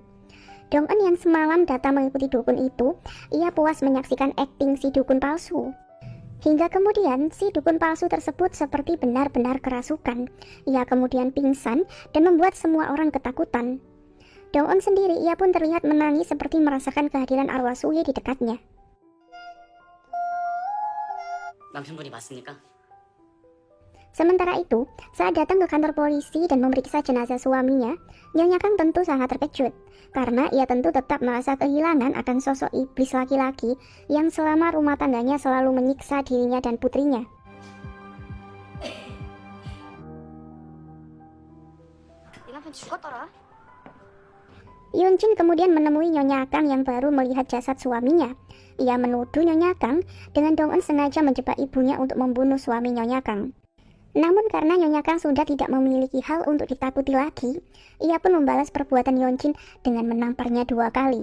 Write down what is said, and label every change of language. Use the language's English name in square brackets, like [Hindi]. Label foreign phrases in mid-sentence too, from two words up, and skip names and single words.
[Indonesian] Dong-eun yang semalam datang mengikuti dukun itu, ia puas menyaksikan akting si dukun palsu. Hingga kemudian si dukun palsu tersebut seperti benar-benar kerasukan. Ia kemudian pingsan dan membuat semua orang ketakutan. Dong-eun sendiri ia pun terlihat menangis seperti merasakan kehadiran arwah Soo-hye di dekatnya. [Korean] 남편분이 맞습니까? [Indonesian] Sementara itu, saat datang ke kantor polisi dan memeriksa jenazah suaminya, Nyonya Kang tentu sangat terkejut, karena ia tentu tetap merasa kehilangan akan sosok iblis laki-laki yang selama rumah tangganya selalu menyiksa dirinya dan putrinya. [Korean] 네 남편 죽었더라. [Indonesian] Yeonjin kemudian menemui Nyonya Kang yang baru melihat jasad suaminya. Ia menuduh Nyonya Kang dengan Dong-eun sengaja menjebak ibunya untuk membunuh suami Nyonya Kang. Namun karena Nyonya Kang sudah tidak memiliki hal untuk ditakuti lagi, ia pun membalas perbuatan Yeonjin dengan menamparnya 2 kali.